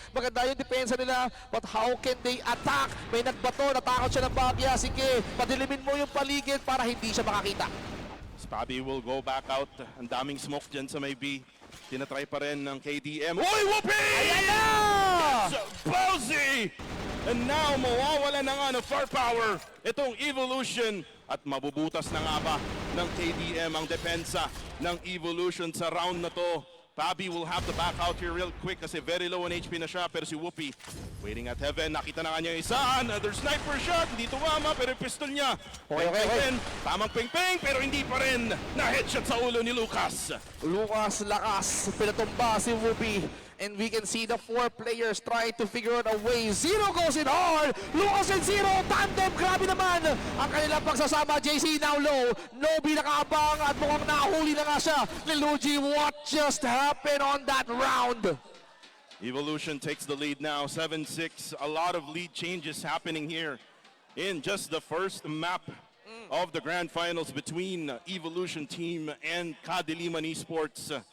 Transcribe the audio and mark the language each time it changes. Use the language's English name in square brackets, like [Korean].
[Filipino] Maganda yung depensa nila, [English] but how can they attack? [Filipino] May nagbato, natakot siya ng bagya. Sige, padilimin mo yung paligid para hindi siya makakita. [English] Bobby will go back out. [Filipino] Ang daming smoke dyan sa may B. Tinatry pa rin ng KDM. Uy, Whoopi! Ayan na! It's Bowsy! And now, mawawala na nga ng firepower itong Evolution. At mabubutas na nga ba ng KDM ang depensa ng Evolution sa round na to. [English] Bobby will have to back out here real quick kasi very low on HP na siya. [Filipino] Pero si Whoopi waiting at heaven. Nakita na nga niya isa. Another sniper shot. Hindi tumama pero yung pistol niya. [English] Okay. [Filipino] Tamang ping-ping pero hindi pa rin na-headshot sa ulo ni Lucas. Lucas lakas, pinatumba si Whoopi. [English] And we can see the 4 players try to figure out a way. Zero goes in hard. Lucas and Zero, tandem. [Filipino] Grabe naman. Ang kanilang pagsasama, JC now low. Nobi nakaabang at mukhang nahuli na nga siya. [English] Ni Luigi, what just happened on that round? Evolution takes the lead now, 7-6. A lot of lead changes happening here in just the first map of the grand finals between Evolution team and KADILIMAN Esports.